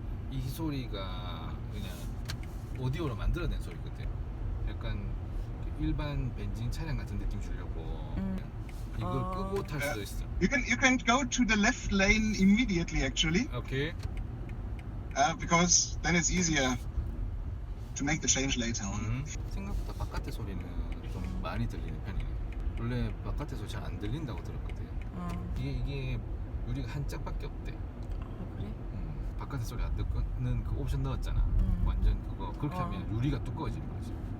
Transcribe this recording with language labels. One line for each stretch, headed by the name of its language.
Korean: 이 소리가 그냥 오디오로 만들어낸 소리거든. 약간 일반 벤진 차량 같은 느낌 주려고 이걸 끄고 탈 수도 있어.
English: You can go to the left lane immediately actually.
Korean: 오케이.
English: Because then it's easier to make the change later on.
Korean: 생각보다 바깥의 소리는 좀 많이 들리는 편이네. 원래 바깥의 소리 잘 안 들린다고 들었거든. 이게 유리가 한 짝밖에 없대. 그래? 바깥의 소리 안 듣는 그 옵션 넣었잖아. 완전 그거 그렇게 하면 유리가 두꺼워지는 거지.